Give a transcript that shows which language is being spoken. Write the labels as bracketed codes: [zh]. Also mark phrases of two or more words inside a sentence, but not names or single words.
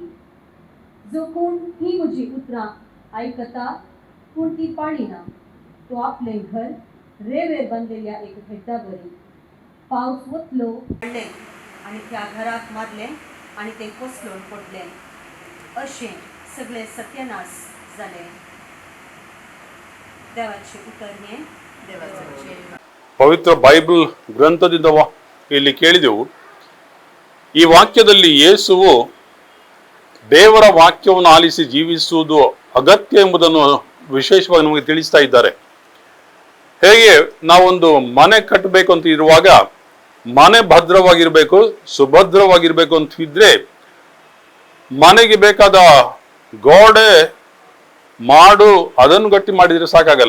[kok] जो कोण ही म्हजी उतरां आयकता पूण ती पाळिना तो आपलें घर रेवेर बांदलेल्या एक भेटा बरी पावस वतलो पडलें आनी त्या घराक मारलें आनी तें कोसळून पडलें अशें सगळें सत्यानाश जालें. देवाचें उतर हें देवाचें. [kn] ಪವಿತ್ರ ಬೈಬಲ್ ಗ್ರಂಥದಿಂದ ಇಲ್ಲಿ ಕೇಳಿದೆವು. ಈ ವಾಕ್ಯದಲ್ಲಿ ಯೇಸುವು ದೇವರ ವಾಕ್ಯವನ್ನು ಆಲಿಸಿ ಜೀವಿಸುವುದು ಅಗತ್ಯ ಎಂಬುದನ್ನು ವಿಶೇಷವಾಗಿ ನಮಗೆ ತಿಳಿಸ್ತಾ ಇದ್ದಾರೆ. ಹೇಗೆ ನಾವೊಂದು ಮನೆ ಕಟ್ಟಬೇಕು ಅಂತ ಇರುವಾಗ ಮನೆ ಭದ್ರವಾಗಿರ್ಬೇಕು ಸುಭದ್ರವಾಗಿರ್ಬೇಕು ಅಂತ ಇದ್ರೆ ಮನೆಗೆ ಬೇಕಾದ ಗೋಡೆ ಮಾಡು ಅದನ್ನು ಗಟ್ಟಿ ಮಾಡಿದ್ರೆ ಸಾಕಾಗಲ್ಲ.